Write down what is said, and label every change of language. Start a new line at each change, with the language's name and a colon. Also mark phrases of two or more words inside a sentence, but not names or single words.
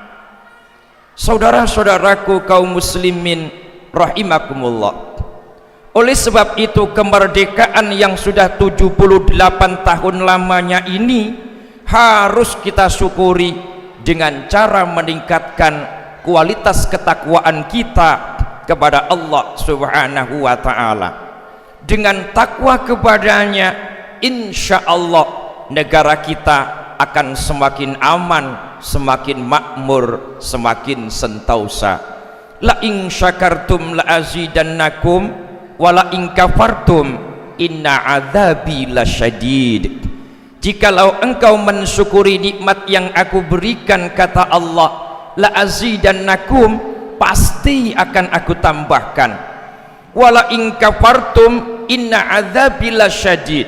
Indonesian: Saudara-saudaraku kaum muslimin rahimakumullah, oleh sebab itu kemerdekaan yang sudah 78 tahun lamanya ini harus kita syukuri dengan cara meningkatkan kualitas ketakwaan kita kepada Allah
Arabic: سبحانه وتعالى.
Indonesian: Dengan takwa kepadanya,
Arabic: إن شاء الله
Indonesian: negara kita akan semakin aman, semakin makmur, semakin sentausa.
Arabic: لئن شكرتم لأزيدنكم ولئن كفرتم إن عذابي لشديد.
Indonesian: Jikalau engkau mensyukuri nikmat yang aku berikan, kata Allah,
Arabic: لأزيدنكم,
Indonesian: pasti akan aku tambahkan.
Arabic: ولئن كفرتم إن عذابي لشديد.